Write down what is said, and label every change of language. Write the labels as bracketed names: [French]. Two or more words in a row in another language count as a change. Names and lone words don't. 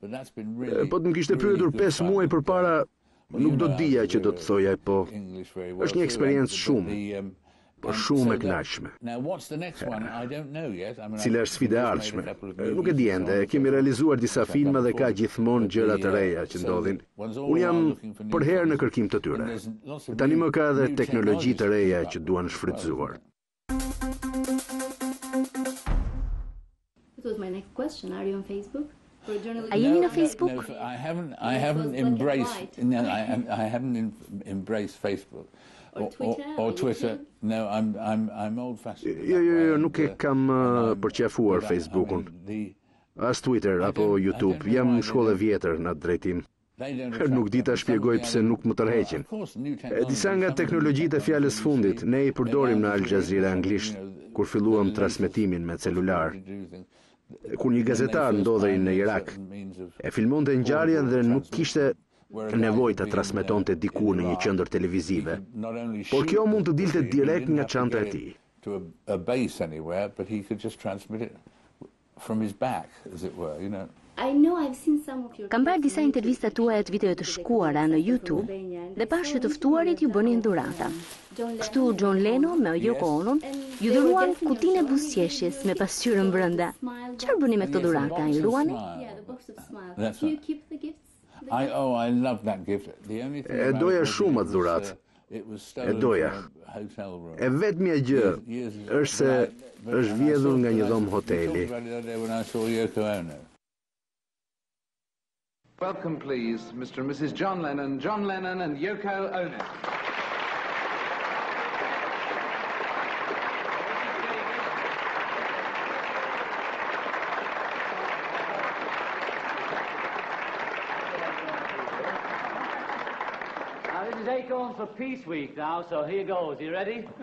[Albanian] Po të më kishte pyetur 5 muaj përpara, nuk do dija që do të thojaj, po është një eksperiencë shumë e kënaqshme. Cila është sfida e ardhshme? Nuk e di ende, kemi realizuar disa filma dhe ka gjithmonë gjëra të reja që ndodhin. Unë jam për herë në kërkim të tyre. Tani më ka edhe teknologji të reja që duan shfrytzuar. [English] That was my next question. Are you on Facebook? [Albanian] A jeni në Facebook? [English] No, I haven't embraced Facebook. Or Twitter. No, I'm old-fashioned. [Albanian] Jo, nuk e kam përqafuar Facebookun. As Twitter apo YouTube. Jam shkollë e vjetër në atë drejtim. Nuk di ta shpjegoj pse nuk më tërheqin. Disa nga teknologjitë e fjalës fundit ne i përdorim në Al Jazeera anglisht kur filluam transmetimin me celular. Kur një gazetar ndodhej në Irak, e filmonte ngjarjen dhe nuk kishte nevojë ta transmetonte diku në një qendër televizive. Por kjo mund të dilte direkt nga çanta e tij. [English] To a base anywhere, but he could just transmit it from his back, as it were, you know. [Albanian] Kam parë disa intervista tuaja të viteve të shkuara në YouTube dhe pash që të ftuarit ju bënin dhurata. Kështu John Lennon me Yoko Onon ju dhuruan kutinë e buzëqeshjes me pasqyrën brenda. Çfarë bëni me këto dhurata? I ruani? [English] I love that gift. [Albanian] E doja shumë atë dhuratë. E doja. E vetmja gjë është se është vjedhur nga një dhomë hoteli. [English] Welcome, please, Mr. and Mrs. John Lennon and Yoko Ono. This is Acorns for Peace Week now, so here goes.